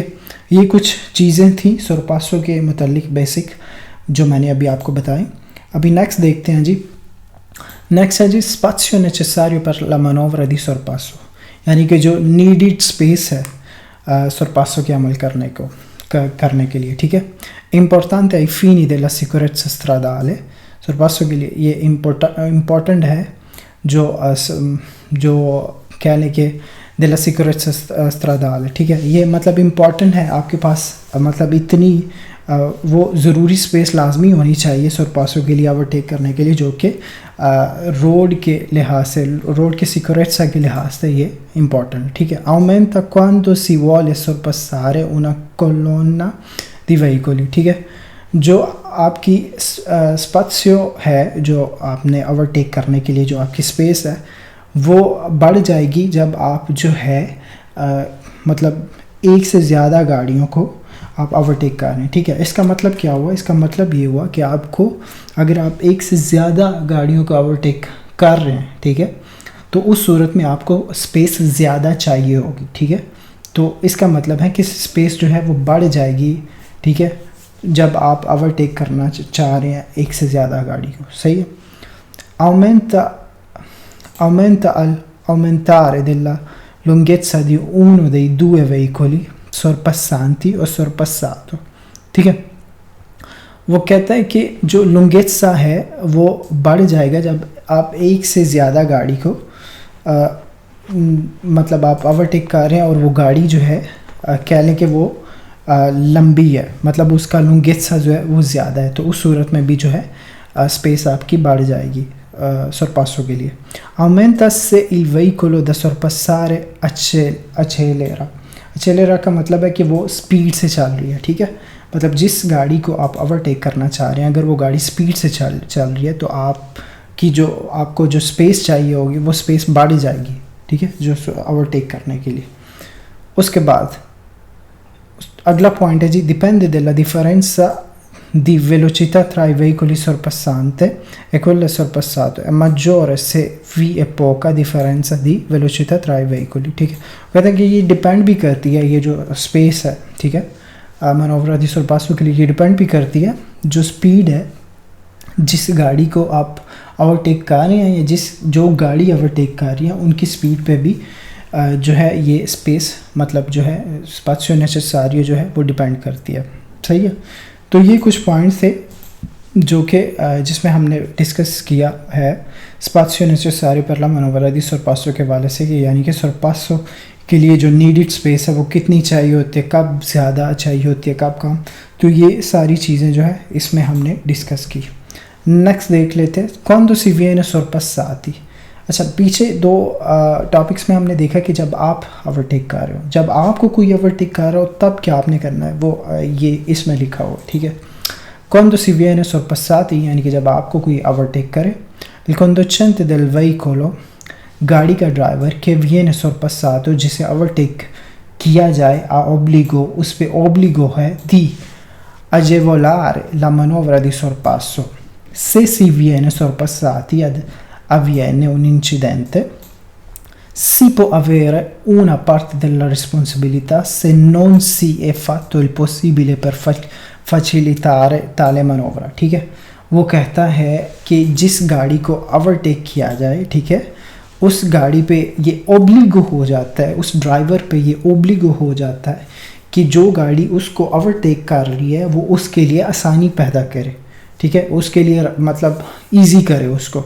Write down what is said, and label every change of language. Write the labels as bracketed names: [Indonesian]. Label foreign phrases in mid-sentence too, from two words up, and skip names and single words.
[Urdu] یہ کچھ چیزیں تھیں سورپاسو کے متعلق بیسک جو میں نے ابھی آپ کو بتائی۔ ابھی نیکسٹ دیکھتے ہیں جی، نیکسٹ ہے جی [Italian] spazio necessario per la manovra di sorpasso، [Urdu] یعنی کہ جو نیڈیڈ سپیس ہے سورپاسو کے عمل کرنے کے لیے، ٹھیک ہے۔ [Italian] importante ai fini della sicurezza stradale، [Urdu] سورپاسو کے لیے یہ امپورٹنٹ ہے جو کہہ لیں کہ [Italian] della sicurezza stradale، [Urdu] ٹھیک ہے، یہ مطلب امپورٹنٹ ہے، آپ کے پاس مطلب اتنی وہ ضروری سپیس لازمی ہونی چاہیے سورپاسو کے لیے اوورٹیک کرنے کے لیے، جو کہ روڈ کے لحاظ سے، روڈ کے سیکورezza کے لحاظ سے یہ امپورٹنٹ، ٹھیک ہے۔ [Italian] aumenta quando si vuole sorpassare una colonna di veicoli، [Urdu] ٹھیک ہے، جو آپ کی spazio ہے جو آپ نے اوورٹیک کرنے کے لیے جو آپ کی سپیس ہے وہ بڑھ جائے گی جب آپ جو ہے مطلب ایک سے زیادہ گاڑیوں کو آپ اوورٹیک کر رہے ہیں، ٹھیک ہے۔ اس کا مطلب کیا ہوا؟ اس کا مطلب یہ ہوا کہ آپ کو اگر آپ ایک سے زیادہ گاڑیوں کو اوورٹیک کر رہے ہیں، ٹھیک ہے، تو اس صورت میں آپ کو سپیس زیادہ چاہیے ہوگی، ٹھیک ہے۔ تو اس کا مطلب ہے کہ سپیس جو ہے وہ بڑھ جائے گی، ٹھیک ہے، جب آپ اوورٹیک کرنا چاہ رہے ہیں ایک سے زیادہ گاڑی کو، صحیح ہے۔ [Italian] aumentare della lunghezza di uno dei due veicoli sorpassanti o sorpassato، [Urdu] ٹھیک ہے، وہ کہتا ہے کہ جو لنگیتسا ہے وہ بڑھ جائے گا جب آپ ایک سے زیادہ گاڑی کو مطلب آپ اوورٹیک کر رہے ہیں اور وہ گاڑی جو ہے کہہ لیں کہ وہ لمبی ہے، مطلب اس کا لنگیتسا جو ہے وہ زیادہ ہے، تو اس صورت میں بھی جو ہے سپیس آپ کی بڑھ جائے گی sorpasso کے لیے۔ [Italian] aumenta se il veicolo da sorpassare accelera [Urdu] کا مطلب ہے کہ وہ سپیڈ سے چل رہی ہے، ٹھیک ہے، مطلب جس گاڑی کو آپ اوورٹیک کرنا چاہ رہے ہیں اگر وہ گاڑی سپیڈ سے چل رہی ہے تو آپ کو جو سپیس چاہیے ہوگی وہ سپیس بڑھ جائے گی، ٹھیک ہے، جو اوورٹیک کرنے کے لیے۔ اس کے بعد اگلا پوائنٹ ہے جی [Italian] dipende della differenza di velocità tra i veicoli sorpassante e quello sorpassato è maggiore se vi è poca differenza di velocità tra i veicoli. [Urdu] ٹھیک ہے، کہتے ہیں کہ یہ ڈپینڈ بھی کرتی ہے، یہ جو اسپیس ہے ٹھیک ہے [Italian] manovra di sorpasso [Urdu] کے لیے یہ ڈپینڈ بھی کرتی ہے جو سپیڈ ہے جس گاڑی کو آپ اوورٹیک کر رہے ہیں، یا جو گاڑی اوورٹیک کر رہی ہے ان کی سپیڈ پہ بھی جو ہے یہ اسپیس مطلب جو ہے [Italian] spazio necessario [Urdu] جو ہے وہ ڈیپینڈ کرتی ہے. صحیح ہے، تو یہ کچھ پوائنٹس تھے جو کہ جس میں ہم نے ڈسکس کیا ہے [Italian] spazio necessario per la manovra di sorpasso [Urdu] کے حوالے سے، کہ یعنی کہ سورپاسو کے لیے جو نیڈڈ اسپیس ہے وہ کتنی چاہیے ہوتی ہے، کب زیادہ چاہیے ہوتی ہے، کب کم. تو یہ ساری چیزیں جو ہے اس میں ہم نے ڈسکس کی. نیکسٹ دیکھ لیتے ہیں [Italian] quando si viene sorpassati. [Urdu] اچھا، پیچھے دو ٹاپکس میں ہم نے دیکھا کہ جب آپ اوورٹیک کر رہے ہو، جب آپ کو کوئی اوورٹیک کر رہا ہو تب کیا آپ نے کرنا ہے، وہ یہ اس میں لکھا ہوا ٹھیک ہے. [Italian] quando si viene sorpassati [Urdu] یعنی کہ جب آپ کو کوئی اوورٹیک کرے. [Italian] il conducente del veicolo [Urdu] گاڑی کا ڈرائیور کہ [Italian] viene sorpassato [Urdu] جسے اوورٹیک کیا جائے [Italian] a obbligo، [Urdu] اس پہ [Italian] obbligo ہے di agevolare la manovra di sorpasso. Se si viene sorpassati ad avviene un incidente, si può avere una parte della responsabilità se non si è fatto il possibile per facilitare tale manovra. [Urdu] ٹھیک ہے، وہ کہتا ہے کہ جس گاڑی کو اوورٹیک کیا جائے ٹھیک ہے اس گاڑی پہ یہ اوبلیگو ہو جاتا ہے، اس ڈرائیور پہ یہ اوبلیگو ہو جاتا ہے کہ جو گاڑی اس کو اوورٹیک کر رہی ہے وہ اس کے لیے آسانی پیدا کرے ٹھیک ہے، اس کے لیے مطلب ایزی کرے اس کو.